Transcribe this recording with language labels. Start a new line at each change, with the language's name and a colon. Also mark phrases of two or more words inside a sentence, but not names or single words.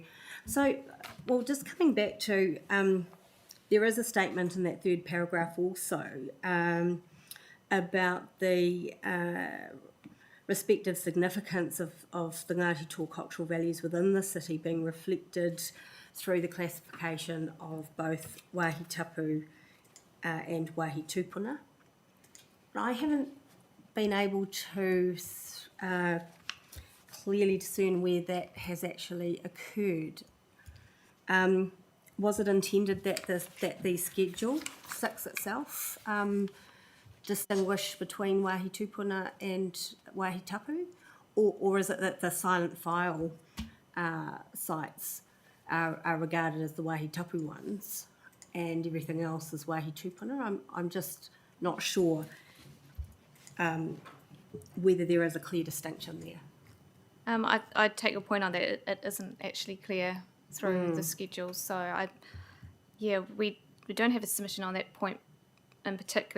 English: So, well, just coming back to, there is a statement in that third paragraph also about the respective significance of the Ngāti Toa cultural values within the city being reflected through the classification of both
Māori: wāhi tapu
English: and
Māori: wāhi tūpuna.
English: I haven't been able to clearly discern where that has actually occurred. Was it intended that the Schedule 6 itself distinguish between
Māori: wāhi tūpuna
English: and
Māori: wāhi tapu?
English: Or is it that the silent file sites are regarded as the
Māori: wāhi tapu
English: ones and everything else is
Māori: wāhi tūpuna?
English: I'm just not sure whether there is a clear distinction there. I'd take your point on that. It isn't actually clear through the schedules. So we don't have a submission on that point in particular.